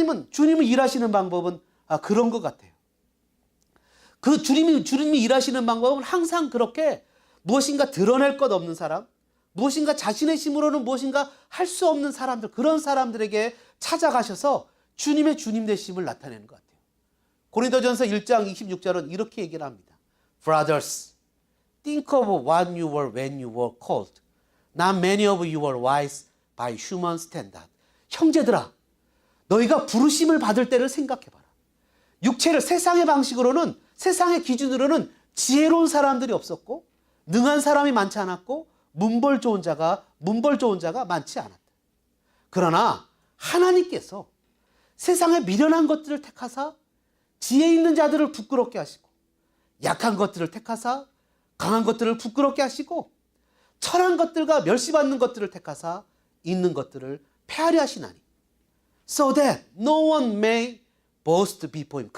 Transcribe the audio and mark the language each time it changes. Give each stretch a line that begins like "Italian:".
Korean: 주님은 일하시는 방법은 그런 것 같아요. 그 주님이 일하시는 방법은 항상 그렇게 무엇인가 드러낼 것 없는 사람, 무엇인가 자신의 힘으로는 무엇인가 할 수 없는 사람들, 그런 사람들에게 찾아가셔서 주님의 주님 되심을 나타내는 것 같아요. 고린도전서 1장 26절은 이렇게 얘기를 합니다.
English: Brothers, think of what you were when you were called. Not many of you were wise by human standard.
Korean: 형제들아, 너희가 부르심을 받을 때를 생각해봐라. 육체를 세상의 방식으로는, 세상의 기준으로는 지혜로운 사람들이 없었고 능한 사람이 많지 않았고 문벌 좋은 자가 많지 않았다. 그러나 하나님께서 세상의 미련한 것들을 택하사 지혜 있는 자들을 부끄럽게 하시고 약한 것들을 택하사 강한 것들을 부끄럽게 하시고 철한 것들과 멸시받는 것들을 택하사 있는 것들을 폐하려 하시나니
English: so that no one may boast before him.